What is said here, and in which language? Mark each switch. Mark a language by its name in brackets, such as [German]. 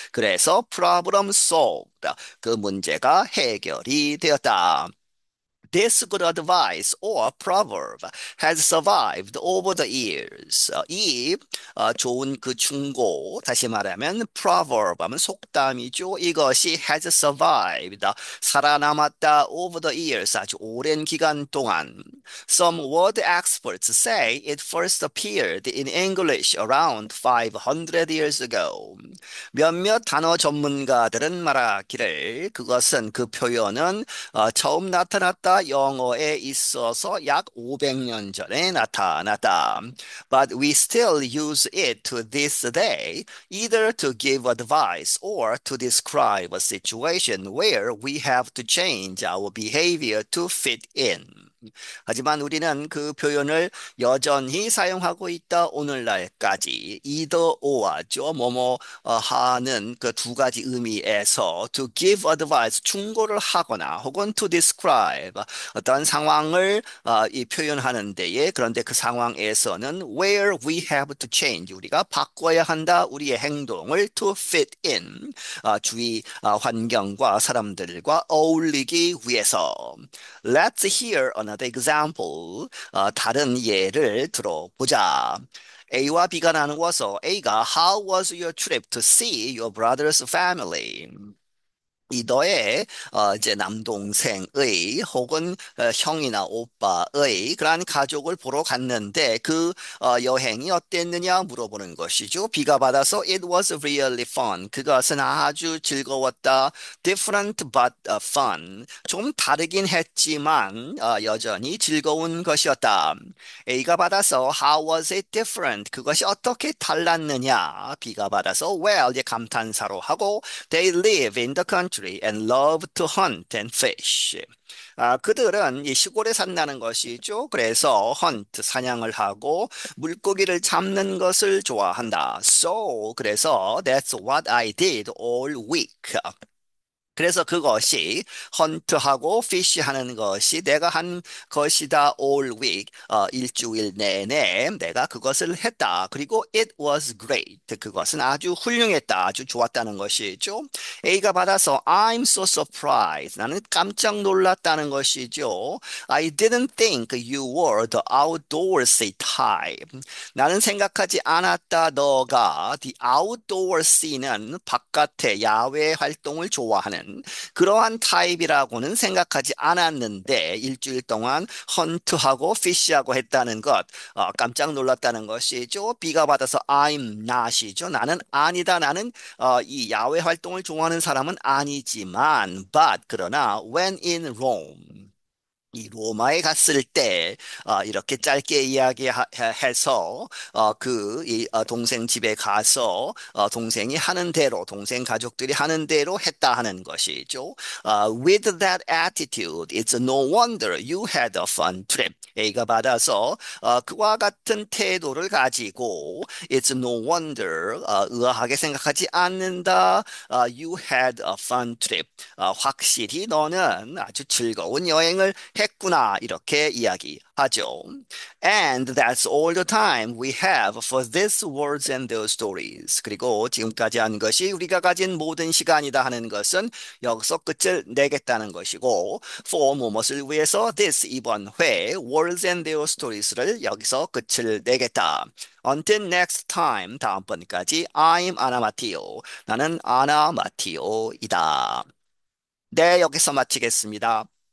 [Korean] 그래서 [English] problem solved. [Korean] 그 문제가 해결이 되었다. [English] This good advice or proverb has survived over the years. [Korean] 이 좋은 그 충고, 다시 말하면 proverb 하면 속담이죠. 이것이 [English] has survived, [Korean] 살아남았다 [English] over the years, [Korean] 아주 오랜 기간 동안. [English] Some word experts say it first appeared in English around 500 years ago. [Korean] 몇몇 단어 전문가들은 말하기를 그것은 그 표현은 처음 나타났다 영어에 있어서 약 500년 전에 나타났다. [English] But we still use it to this day, either to give advice or to describe a situation where we have to change our behavior to fit in. [Korean] 하지만 우리는 그 표현을 여전히 사용하고 있다. 오늘날까지 [English] either or [Korean] 죠. 뭐뭐 하는 그 두 가지 의미에서 [English] to give advice [Korean] 충고를 하거나 혹은 [English] to describe [Korean] 어떤 상황을 이 표현하는 데에 그런데 그 상황에서는 [English] where we have to change [Korean] 우리가 바꿔야 한다. 우리의 행동을 [English] to fit in [Korean] 주위 환경과 사람들과 어울리기 위해서. [English] Let's hear another example. [Korean] 다른 예를 들어보자. A와 B가 나누어서 A가 [English] How was your trip to see your brother's family? [Korean] 이 너의 이제 남동생의 혹은 형이나 오빠의 그러한 가족을 보러 갔는데 그 여행이 어땠느냐 물어보는 것이죠. 비가 받아서 [English] It was really fun. [Korean] 그것은 아주 즐거웠다. [English] Different but fun. [Korean] 좀 다르긴 했지만 여전히 즐거운 것이었다. A가 받아서 [English] How was it different? [Korean] 그것이 어떻게 달랐느냐? B가 받아서 [English] Well, [Korean] 이제 감탄사로 하고 [English] They live in the country and love to hunt and fish. [Korean] 그들은 이 시골에 산다는 것이죠. 그래서 hunt, 사냥을 하고 물고기를 잡는 것을 좋아한다. [English] So, [Korean] 그래서 [English] that's what I did all week. [Korean] 그래서 그것이 헌트하고 피쉬하는 것이 내가 한 것이다 [English] all week [Korean] 일주일 내내 내가 그것을 했다. 그리고 [English] it was great. [Korean] 그것은 아주 훌륭했다. 아주 좋았다는 것이죠. [English] A가 받아서 I'm so surprised. [Korean] 나는 깜짝 놀랐다는 것이죠. [English] I didn't think you were the outdoorsy type. [Korean] 나는 생각하지 않았다. 너가 [English] the outdoorsy [Korean] 는 바깥의 야외 활동을 좋아하는 때는 그러한 타입이라고는 생각하지 않았는데 일주일 동안 헌트하고 피쉬하고 했다는 것, 깜짝 놀랐다는 것이죠. B가 받아서 [English] I'm not [Korean] 이죠. 나는 아니다. 나는 이 야외 활동을 좋아하는 사람은 아니지만, but 그러나 [English] when in Rome. [Korean] 이 로마에 갔을 때 이렇게 짧게 이야기해서 동생 집에 가서 동생이 하는 대로 동생 가족들이 하는 대로 했다 하는 것이죠. [English] With that attitude, it's no wonder you had a fun trip. [Korean] A가 받아서 그와 같은 태도를 가지고 [English] it's no wonder [Korean] 의아하게 생각하지 않는다. [English] You had a fun trip. [Korean] 확실히 너는 아주 즐거운 여행을 했구나. 이렇게 이야기하죠. [English] And that's all the time we have for these words and those stories. [Korean] 그리고 지금까지 한 것이 우리가 가진 모든 시간이다 하는 것은 여기서 끝을 내겠다는 것이고 for 무엇을 위해서 this 이번 회 [English] words and their stories [Korean] 를 여기서 끝을 내겠다. [English] Until next time [Korean] 다음번까지 [English] I'm 아나 마티오. [Korean] 나는 아나 마티오이다. 네, 여기서 마치겠습니다.